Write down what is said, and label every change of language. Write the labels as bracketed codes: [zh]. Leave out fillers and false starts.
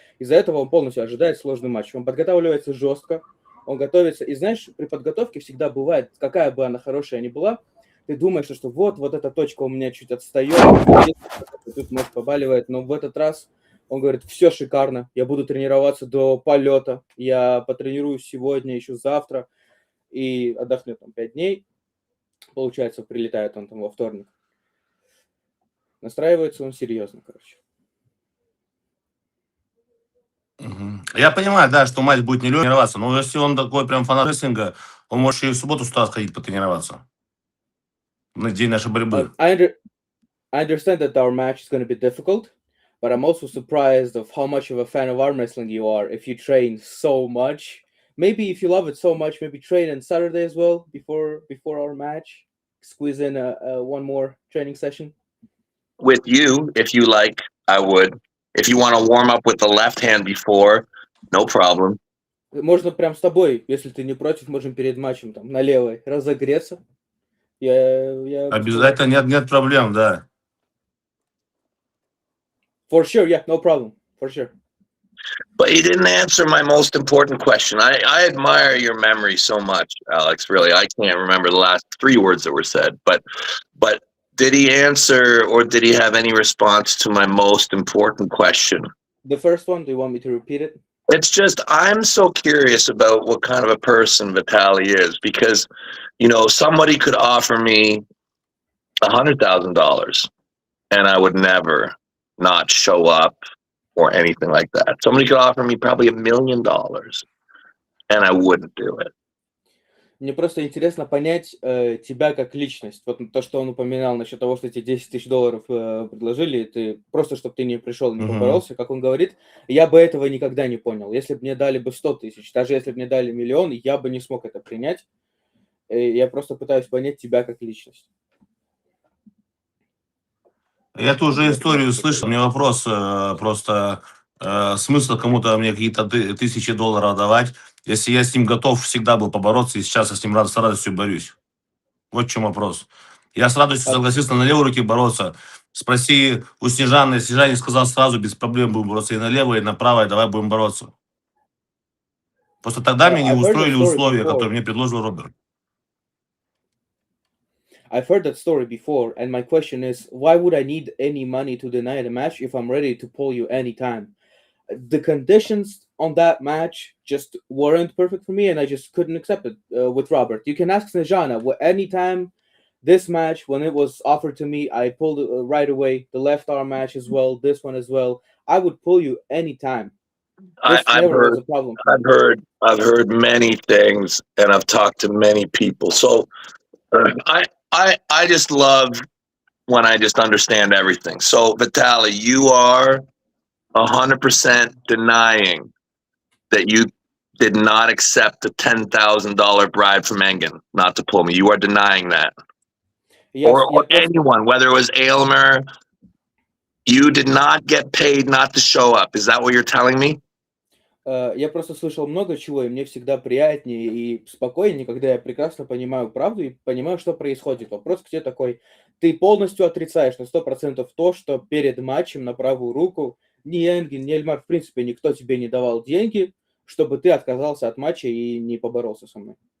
[ru] Из-за этого он полностью ожидает сложный матч. Он подготавливается жестко, он готовится, и знаешь, при подготовке всегда бывает, какая бы она хорошая ни была, ты думаешь, что вот эта точка у меня чуть отстает, тут нос побаливает, но в этот раз он говорит, все шикарно, я буду тренироваться до полета, я потренируюсь сегодня, еще завтра, и отдохнет там 5 дней, получается, прилетает он там во вторник. Настраивается он серьезно, короче. Я понимаю, да, что матч будет не легкий тренироваться, но если он такой прям фанат рестлинга, он может и в субботу сюда сходить потренироваться. На день нашей борьбы. [en] I understand that our match is going to be difficult, but I'm also surprised of how much of a fan of arm wrestling you are if you train so much. Maybe if you love it so much, maybe train on Saturday as well before our match. Squeeze in one more training session. With you, if you like, I would. If you want to warm up with the left hand before, no problem. [ru] Можно прям с тобой, если ты не против, можем перед матчем там на левой разогреться. Я Обязательно, нет проблем, да. [en] For sure, yeah, no problem. For sure. But you didn't answer my most important question. I admire your memory so much, Alex. Really, I can't remember the last 3 words that were said. But did he answer or did he have any response to my most important question? The first one, do you want me to repeat it? It's just I'm so curious about what kind of a person Vitali is because, you know, somebody could offer me $100,000 and I would never not show up or anything like that. Somebody could offer me probably $1 million and I wouldn't do it. [ru] Мне просто интересно понять тебя как личность. Вот то, что он упоминал насчет того, что тебе $10 000 предложили, ты просто, чтобы ты не пришел, не поборолся, как он говорит, я бы этого никогда не понял. Если бы мне дали бы 100 000, даже если бы мне дали 1 000 000, я бы не смог это принять. Я просто пытаюсь понять тебя как личность. Я ту же историю слышал. У меня вопрос просто смысл кому-то мне какие-то $1000 давать, если я с ним готов всегда был побороться, и сейчас я с ним с радостью борюсь. Вот в чем вопрос. Я с радостью согласился на левой руке бороться. Спроси у Снежаны. Снежане сказал сразу, без проблем будем бороться и на левой, и на правой, давай будем бороться. Просто тогда мне не устроили условия, которые мне предложил Роберт. [en] I've heard that story before, and my question is, why would I need any money to deny the match if I'm ready to pull you anytime? The conditions on that match just weren't perfect for me, and I just couldn't accept it with Robert. You can ask Snejana. Anytime this match, when it was offered to me, I pulled it right away. The left arm match as well, this one as well. I would pull you anytime. This never was a problem. I've heard many things, and I've talked to many people. So I just love when I just understand everything. So Vitali, you are 100% denying that you did not accept a $10,000 bribe from Engen not to pull me. You are denying that. Yes, or anyone, whether it was Aylmer, you did not get paid not to show up. Is that what you're telling me? [ru] Я просто слышал много чего, и мне всегда приятнее и спокойнее, когда я прекрасно понимаю правду и понимаю, что происходит. Вопрос к тебе такой: ты полностью отрицаешь на 100% то, что перед матчем на правую руку ни Энгин, ни Эльмар, в принципе, никто тебе не давал деньги, чтобы ты отказался от матча и не поборолся со мной.